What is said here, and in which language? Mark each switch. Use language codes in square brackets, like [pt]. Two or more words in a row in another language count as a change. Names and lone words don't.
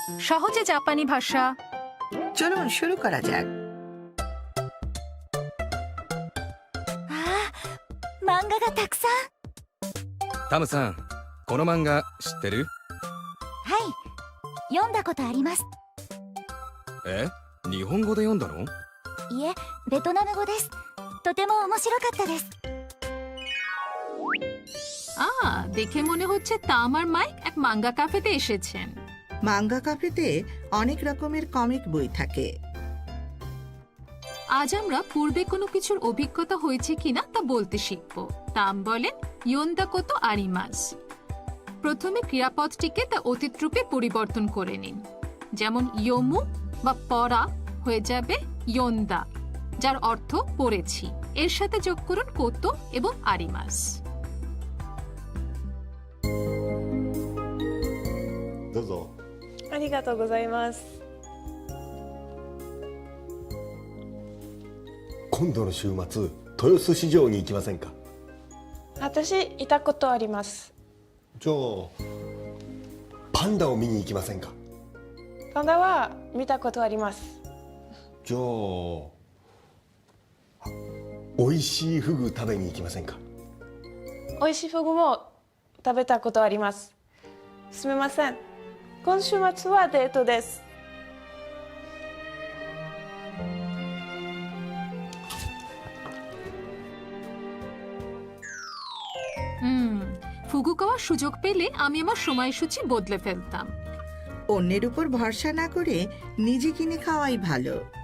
[bn] সহজে জাপানি ভাষা। চলুন শুরু করা যাক। [ja] 漫画がたくさん。タムさん、この漫画知ってる？はい、読んだことあります。え？日本語で読んだの？いえ、ベトナム語です。とても面白かったです。 [bn] দেখে মনে হচ্ছে তামার মাইক এক মাঙ্গা ক্যাফেতে এসেছেন। মাঙ্গা ক্যাফেতে অনেক রকমের কমিক বই থাকে। আজ আমরা পূর্বে কোনো কিছুর অভিজ্ঞতা হয়েছে কিনা তা বলতে শিখব। তাম বলেন [ja] 読んだことあります. [bn] প্রথমে ক্রিয়াপদটিকে তা অতীত রূপে পরিবর্তন করে নিন। যেমন ইয়োমু বা পড়া হয়ে যাবে ইয়োন্দা, যার অর্থ পড়েছি। এর সাথে যোগ করুন কোতো এবং আরিমাস। [ja] どうぞ。ありがとうございます。今度の週末、豊洲市場に行きませんか？私いたことあります。じゃあパンダを見に行きませんか？パンダは見たことあります。じゃあ美味しいフグ食べに行きませんか？美味しいフグも食べたことあります。すみません。今週末はデートです。 [bn] ফুগু খাওয়ার সুযোগ পেলে আমি আমার সময়সূচি বদলে ফেলতাম। অন্যের উপর ভরসা না করে নিজে কিনে খাওয়াই ভালো।